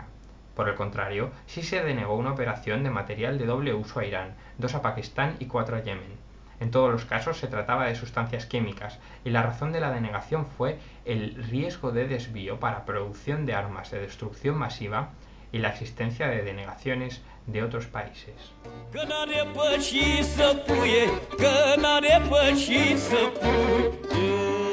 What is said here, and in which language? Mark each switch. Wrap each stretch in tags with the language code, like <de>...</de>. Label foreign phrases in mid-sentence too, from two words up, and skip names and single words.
<es>Por el contrario, sí se denegó una operación de material de doble uso a Irán, 2 a Pakistán y 4 a Yemen. En todos los casos se trataba de sustancias químicas, y la razón de la denegación fue el riesgo de desvío para producción de armas de destrucción masiva y la existencia de denegaciones de otros países.</es> <ro>Că n-are păși să puie, că n-are păși să puie.</ro>